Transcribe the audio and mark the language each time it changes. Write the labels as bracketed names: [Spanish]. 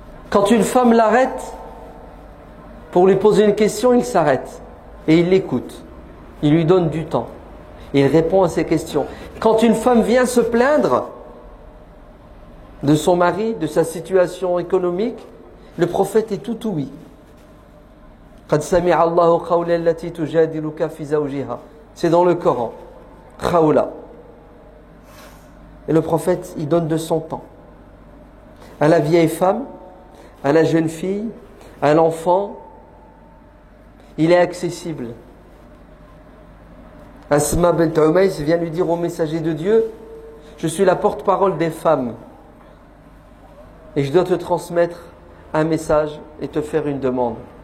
[French] Quand une femme l'arrête pour lui poser une question, il s'arrête et il l'écoute. Il lui donne du temps. Il répond à ses questions. Quand une femme vient se plaindre de son mari, de sa situation économique, le prophète est tout ouïe. [Arabic] قد سمع الله قول التي تجادلك في زوجها. [French] C'est dans le Coran. Khawla. Et le prophète, il donne de son temps. À la vieille femme, à la jeune fille, à l'enfant, il est accessible. Asma bint Umays vient lui dire au messager de Dieu, je suis la porte-parole des femmes et je dois te transmettre un message et te faire une demande.